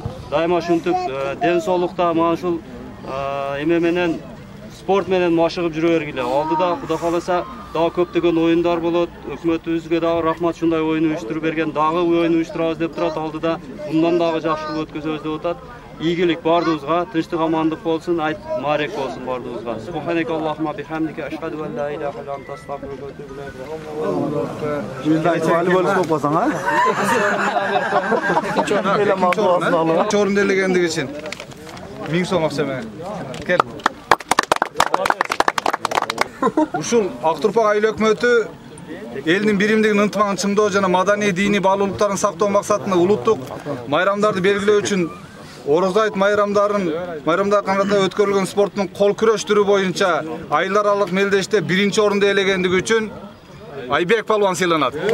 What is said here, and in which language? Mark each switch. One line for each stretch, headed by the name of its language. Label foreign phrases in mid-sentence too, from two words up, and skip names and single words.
Kyrgyz: Дайыма ушинтип ден соолукта мына ушул эме менен спорт менен машыгып жүрө бергиле. Алдыда Кудай кааласа дагы көптөгөн оюндар болот. Өкмөтүбүзгө дагы рахмат, шундай оюн уюштуруп берген. Дагы оюн уюштурабыз деп турат. Алдыда мындан дагы жакшы кылып өткөзөбүз деп атат. Ийгилик бардыгыбызга, тынчтык, амандык болсун, айт марек болсун бардыгыбызга.
Arabic: سبحانك اللهم وبحمدك أشهد أن لا إله إلا أنت أستغفرك وأتوب إليك.
Kyrgyz: Жүздө айтып волейбол топосаң, а? Орунду ээлегендиги үчүн 1000 сом акча менен. Кел. Ушул Актурпак айыл өкмөтү элдин биримдигин, ынтымагын чыңдоо жана маданий диний баалуулуктарын сактоо максатында улуттук майрамдарды белгилөө үчүн Орозо айт майрамдар каната өткөрүлгөн спорттун кол күрөш түрү боюнча айылдар аралык мелдеште 1-орунду ээлегендиги үчүн Айбек палуан сыйланат.